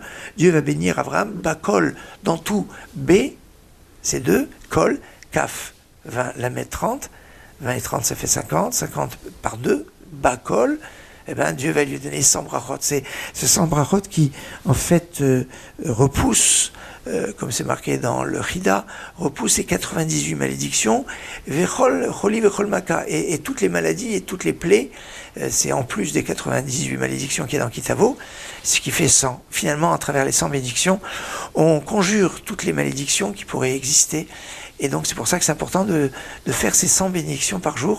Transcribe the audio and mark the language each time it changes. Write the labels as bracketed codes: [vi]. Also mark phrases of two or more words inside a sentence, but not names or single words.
[fr] Dieu va bénir Avraham Bakol dans tout. B, c'est 2, Kol, Kaf, 20, la mettre 30, 20 et 30, ça fait 50, 50 par 2, Bakol. Eh bien, Dieu va lui donner 100 brachot. C'est ce 100 brachot qui, en fait, repousse, comme c'est marqué dans le Chida, repousse les 98 malédictions, [he] וכל, חולי וכל מכה, [fr] et toutes les maladies et toutes les plaies, c'est en plus des 98 malédictions qu'il y a dans Kitavo, ce qui fait 100. Finalement, à travers les 100 bénédictions, on conjure toutes les malédictions qui pourraient exister. Et donc c'est pour ça que c'est important de faire ces 100 bénédictions par jour.